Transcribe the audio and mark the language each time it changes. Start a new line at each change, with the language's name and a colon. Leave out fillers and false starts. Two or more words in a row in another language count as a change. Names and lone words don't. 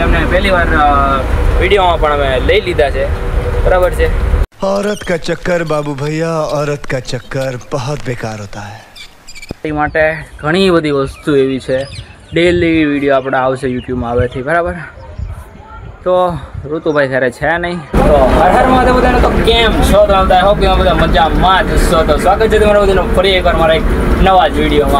Gujarati: પહેલી વાર વિડીયોમાં પણ અમે લઈ લીધા છે, બરાબર છે।
Hindi: औरत का चक्कर बाबू भैया, औरत का चक्कर बहुत बेकार होता है।
Gujarati: એ માટે ઘણી બધી વસ્તુ એવી છે, ડેલી વિડીયો આપણે આવશે યુટ્યુબમાં હવેથી, બરાબર। તો ઋતુભાઈ ત્યારે છે નહીં, તો હર મહાદેવ બધાને તો કેમ છો? તો હોપ કે બધા મજામાં જ છો। તો સ્વાગત છે તમારા બધાનું ફરી એકવાર મારા એક નવા જ વિડીયોમાં।